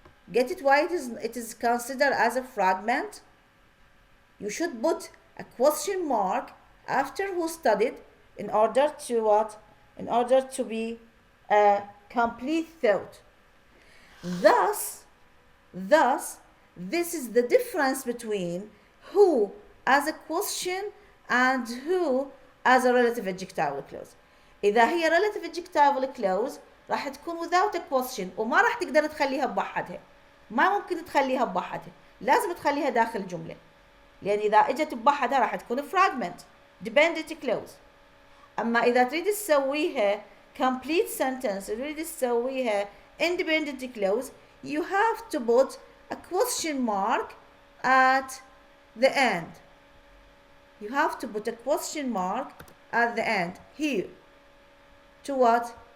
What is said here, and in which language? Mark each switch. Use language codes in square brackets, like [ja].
[en] Get it why it is considered as a fragment? You should put a question mark after who studied in order to what? In order to be a complete thought. Thus, this is the difference between who as a question and who as a relative adjectival clause. [ar] إذا هي [en] relative adjectival clause [ar] راح تكون [en] without a question [ar] وما راح تقدر تخليها بوحدها. ما ممكن تخليها بوحدها، لازم تخليها داخل جملة. لأن إذا إجت بوحدها راح تكون [en] fragment dependent clause. [ar] أما إذا تريد تسويها [en] complete sentence، [ar] تريد تسويها [en] independent clause، you have to put a question mark at the end. You have to put a question mark at the end here. To what?